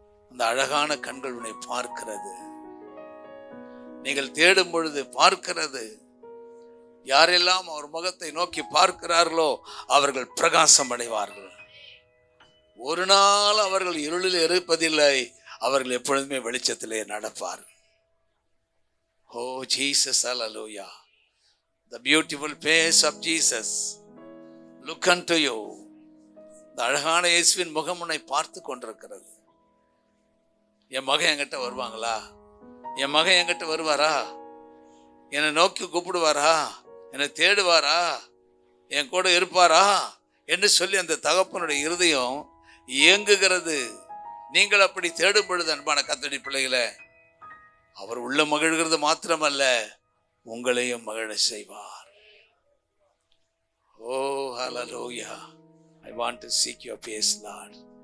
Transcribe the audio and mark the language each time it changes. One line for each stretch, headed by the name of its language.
Tamil: அந்த அழகான கண்கள் உன்னை பார்க்கிறது. நீங்கள் தேடும் பொழுது பார்க்கிறது. யாரெல்லாம் அவர் முகத்தை நோக்கி பார்க்கிறார்களோ அவர்கள் பிரகாசம் அடைவார்கள். ஒரு நாள் அவர்கள் இருளில் இருப்பதில்லை, அவர்கள் எப்பொழுதுமே வெளிச்சத்திலே நடப்பார்கள். ஓ Jesus, hallelujah.
English: The beautiful face of Jesus look unto you.
Tamil: இந்த அழகான இயேசுவின் முகம் உன்னை பார்த்து கொண்டிருக்கிறது. என் மகன் என்கிட்ட வருவாங்களா? என் மகன் என்கிட்ட வருவாரா? என்னை நோக்கி கூப்பிடுவாரா? என்னை தேடுவாரா? என் கூட இருப்பாரா என்று சொல்லி அந்த தகப்பனுடைய இருதயம் இயங்குகிறது. நீங்கள் அப்படி தேடும் பொழுது அன்பான கர்த்தருடைய பிள்ளைகளை, அவர் உள்ள மகிழ்கிறது மாத்திரமல்ல, உங்களையும் மகிழ செய்வார். ஓ ஹல்லேலூயா.
English: I want to seek your face, Lord.